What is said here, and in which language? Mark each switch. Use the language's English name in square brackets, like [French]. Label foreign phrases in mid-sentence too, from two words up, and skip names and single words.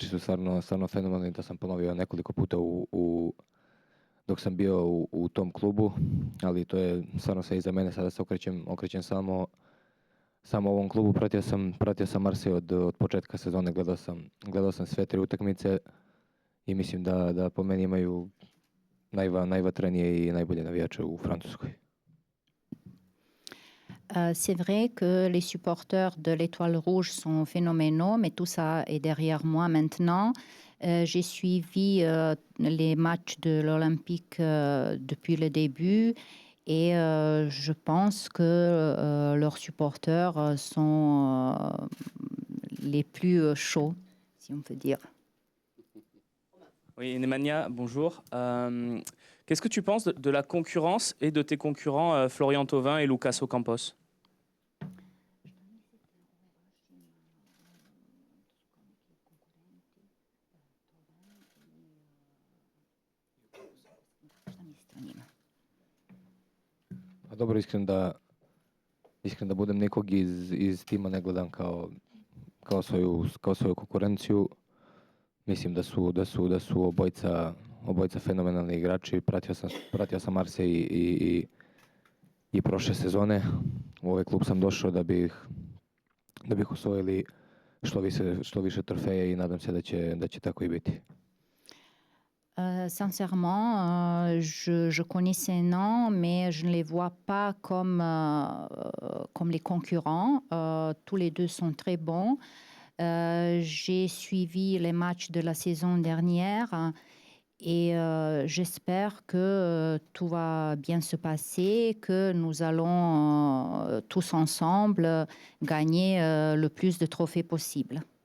[Serbian] su stvarno fenomenalni, to sam ponovio nekoliko puta dok sam bio u tom klubu, ali to je stvarno sve iza mene, sada se okrećem samo ovom klubu. Pratio sam Marsej od početka sezone, gledao sam sve 3 utakmice i mislim da po meni imaju najvatrenije i najbolje navijače u Francuskoj. [French] C'est vrai que les supporters de l'Étoile Rouge sont phénoménaux, mais tout ça est derrière moi maintenant. J'ai suivi les matchs de l'Olympique depuis le début et je pense que leurs supporters sont les plus chauds, si on peut dire. Oui, Nemanja, bonjour. Qu'est-ce que tu penses de la concurrence et de tes concurrents Florian Thauvin et Lucas Ocampos? [Serbian] Pa dobro, iskren da budem, nikog iz tima ne gledam kao svoju konkurenciju. Mislim da su obojca fenomenalni igrači. Pratio sam Marseille i prošle sezone. U ovaj klub sam došao da bih osvojili što više trofeja i nadam se da će tako i biti. [French] Sincèrement, je connais ces noms, mais je ne les vois pas comme les concurrents. Tous les deux sont très bons. J'ai suivi les matchs de la saison dernière et j'espère que tout va bien se passer, que nous allons tous ensemble gagner le plus de trophées possible.